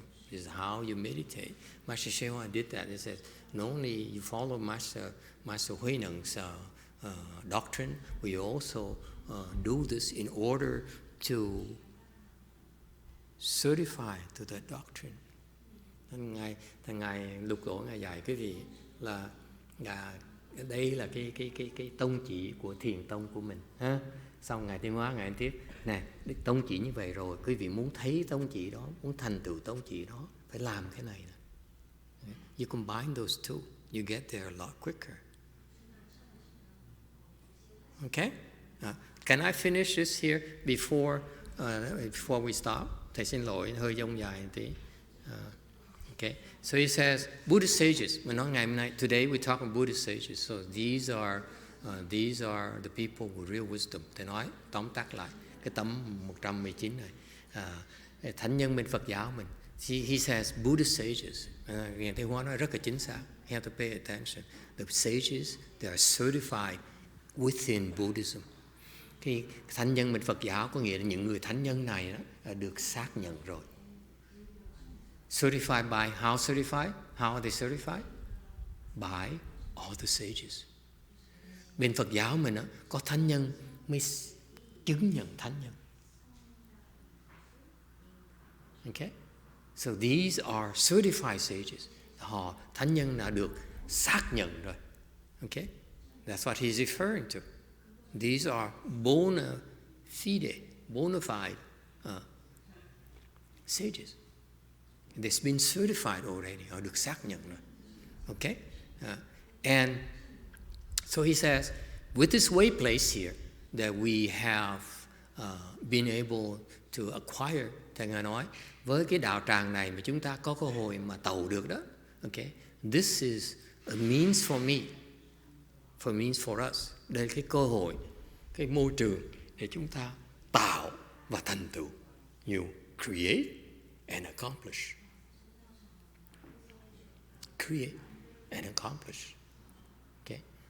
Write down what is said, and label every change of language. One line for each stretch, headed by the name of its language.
English: This is how you meditate. Master Sheng did that. He says, not only you follow Master Huay Neng's doctrine, we also do this in order to certify to that doctrine.
Vietnamese: Ngài Lục Tổ Ngài dạy cái gì là đây là cái tông chỉ của thiền tông của mình. Ha? Xong Ngài Tiến Hóa Ngài tiếp nè, tông chỉ như vậy rồi, quý vị muốn thấy tông chỉ đó, muốn thành tựu tông chỉ đó, phải làm cái này nè.
English: You combine those two, you get there a lot quicker. Okay? Can I finish this here before we stop?
Vietnamese: Thầy xin lỗi, hơi dông dài một tí.
English: Okay, so he says Buddhist sages.
Vietnamese: Mình nói ngày hôm nay,
English: today we talk about Buddhist sages. So these are the people with real wisdom.
Vietnamese: Thầy nói tóm tắt lại cái tấm 119 này. Thánh nhân bên Phật giáo mình.
English: He says Buddhist sages.
Vietnamese: Ngài Thế Hóa nói rất là chính xác.
English: You have to pay attention. The sages, they are certified within Buddhism.
Vietnamese: Khi thánh nhân bên Phật giáo có nghĩa là những người thánh nhân này đó được xác nhận rồi.
English: Certified by, how certified? How are they certified? by all the sages.
Vietnamese: Bên Phật giáo mình có thánh nhân mới chứng nhận thánh nhân.
English: Okay? So these are certified sages.
Vietnamese: Họ thánh nhân đã được xác nhận rồi.
English: Okay? That's what he's referring to. These are bona fide sages. They've been certified already.
Vietnamese: Họ được xác nhận rồi. Okay?
English: And so he says, with this way place here that we have been able to acquire,
Vietnamese: thầy Ngài nói, với cái đạo tràng này mà chúng ta có cơ hội mà tàu được đó.
English: Okay? This is a means for me, means for us.
Vietnamese: Đây là cái cơ hội, cái môi trường để chúng ta tạo và thành tựu.
English: You create and accomplish. Create and accomplish. Okay?